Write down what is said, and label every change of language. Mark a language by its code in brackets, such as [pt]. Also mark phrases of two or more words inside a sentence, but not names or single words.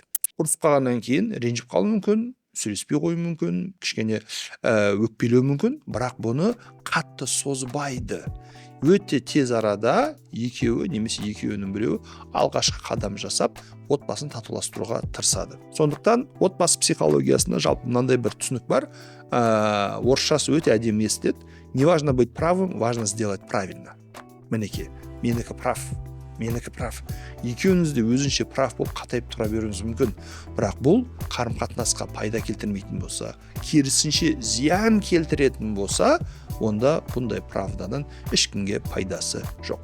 [kk] Ұрысып қалғаннан кейін ренжіп қалуы мүмкін, сөйлеспей қою мүмкін, кішкене өкпелеу мүмкін, бірақ бұны қатты созбайды. өте тез арада екеуі немесе екеуінің біреуі алғашқы қадам жасап отбасын татуластыруға тырысады. Сондықтан отбасы психологиясында жалпы мынандай бір түсінік бар. Орысшасы өте әдемі естіледі. [ru] Не важно быть правым, важно сделать правильно. [kk] Мінекей, менікі прав. Екеуіңіз де өзінше прав болып қатайып тұра беруіңіз мүмкін. Бірақ бұл қарым-қатынасқа пайда келтірмейтін болса, керісінше зиян келтіретін болса, онда бұндай правданың ешкімге пайдасы жоқ.